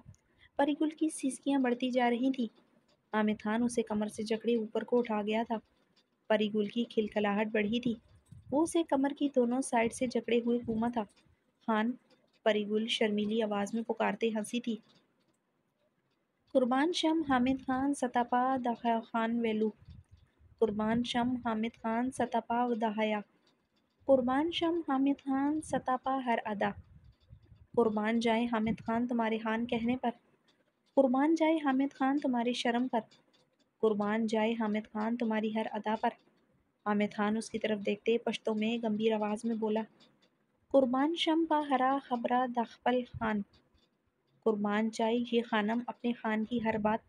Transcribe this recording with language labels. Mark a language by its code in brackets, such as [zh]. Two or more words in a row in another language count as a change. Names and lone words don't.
[ur] پری گل کی سیسکیاں بڑھتی جا رہی تھیں۔ حامد خان اسے کمر سے جکڑے اوپر کو اٹھا گیا تھا۔ پری گل کی کھلکھلاہٹ بڑھی تھی۔ وہ اسے کمر کی دونوں سائڈ سے جکڑے ہوئے گھوما تھا۔ خان، پری گل شرمیلی آواز میں پکارتے ہنسی تھی۔ [ps] قربان شم حامد خان ستپا دہیا خان ویلو، قربان شم حامد خان ستپا دہیا، قربان شم حامد خان ستپا ہر ادا، [ur] قربان جائے حامد خان تمہارے خان کہنے پر، قربان جائے حامد خان تمہارے شرم پر، قربان جائے حامد خان تمہاری ہر ادا پر۔ حامد خان اس کی طرف دیکھتے پشتو میں گمبھیر آواز میں بولا، [ps] قربان شم پا ہرا خبرہ دخپل خان، [ur] قربان جائے یہ خانم اپنے خان کی ہر بات پر۔